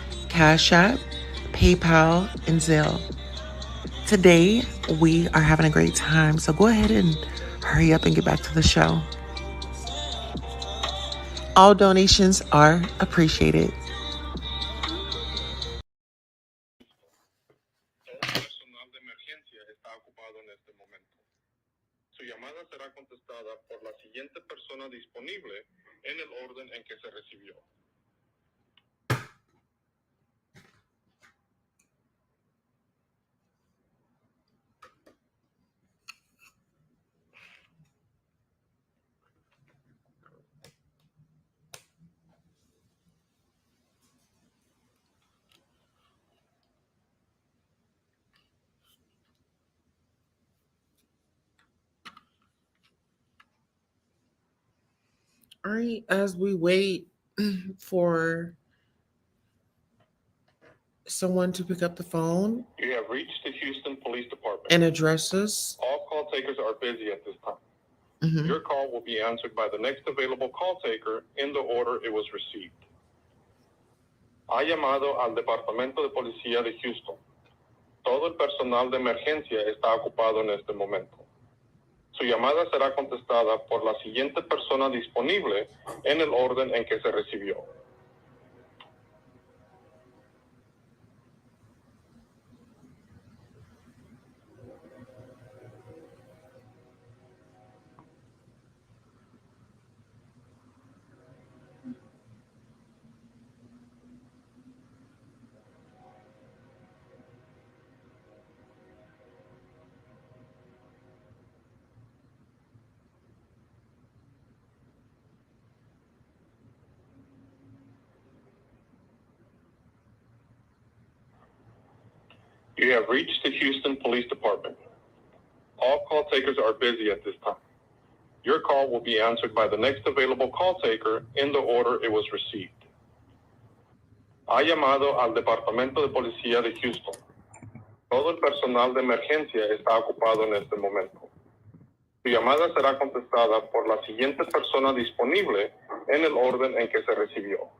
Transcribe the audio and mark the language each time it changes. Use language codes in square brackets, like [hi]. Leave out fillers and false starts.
[en] Cash App, PayPal, and Zelle. Today, we are having a great time. So go ahead and hurry up and get back to the show. All donations are appreciated. [es] Personal de emergencia está ocupado en este momento. Su llamada será contestada por la siguiente persona disponible en el orden en que se recibió. [en] All right, as we wait for someone to pick up the phone You have reached the Houston Police Department. and address us. All call takers are busy at this time. Mhm. Your call will be answered by the next available call taker in the order it was received. [es] Ha llamado al Departamento de Policía de Houston. Todo el personal de emergencia está ocupado en este momento. Su llamada será contestada por la siguiente persona disponible en el orden en que se recibió. [en] You have reached the Houston Police Department. All call takers are busy at this time. Your call will be answered by the next available call taker in the order it was received. [es] Ha llamado al Departamento de Policía de Houston. Todo el personal de emergencia está ocupado en este momento. Su llamada será contestada por la siguiente persona disponible en el orden en que se recibió.